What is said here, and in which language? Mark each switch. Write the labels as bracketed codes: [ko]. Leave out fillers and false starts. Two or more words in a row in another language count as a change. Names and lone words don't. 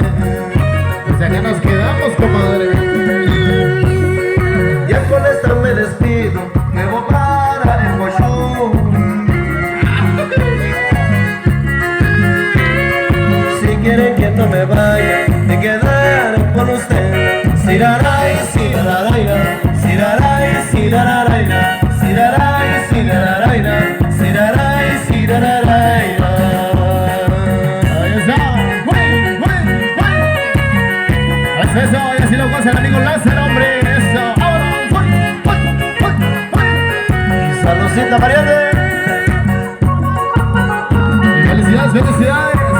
[es] Desde acá nos quedamos, comadre. Ya con esta me despido, me voy para el Coyol. Si quieren que no me vaya, me quedaré con usted. Siraray, siraraira, siraray, siraraira, siraray, siraraira, siraray, siraraira. Ahí está. Eso, y así lo goza el amigo Lázaro, hombre. Eso. Vámonos. Saludcita, variante. Y felicidades, felicidades.